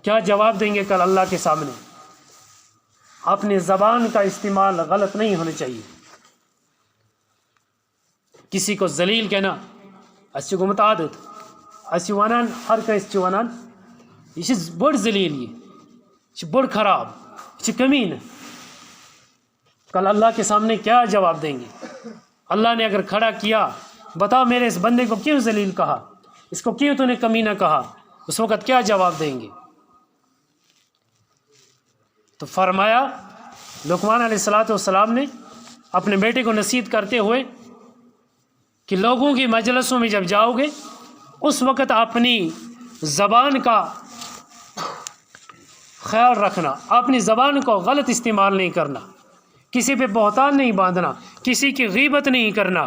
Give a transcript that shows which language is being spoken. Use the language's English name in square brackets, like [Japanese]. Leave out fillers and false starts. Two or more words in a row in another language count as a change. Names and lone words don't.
[Urdu] کیا جواب دیں گے کل اللہ کے سامنے؟ اپنی زبان کا استعمال غلط نہیں ہونا چاہیے. کسی کو ذلیل کہنا اسی کو متعدد [Kashmiri] اسی ونان ہر کس ونان یہ بڑ ذلیل یہ بڑ خراب یہ کمین. [Urdu] کل اللہ کے سامنے کیا جواب دیں گے؟ اللہ نے اگر کھڑا کیا بتاؤ میرے اس بندے کو کیوں ذلیل کہا، اس کو کیوں تو نے کمینہ کہا، اس وقت کیا جواب دیں گے؟ تو فرمایا لقمان علیہ السلام نے اپنے بیٹے کو نصیحت کرتے ہوئے کہ لوگوں کی مجلسوں میں جب جاؤ گے اس وقت اپنی زبان کا خیال رکھنا، اپنی زبان کو غلط استعمال نہیں کرنا، کسی پہ بہتان نہیں باندھنا، کسی کی غیبت نہیں کرنا.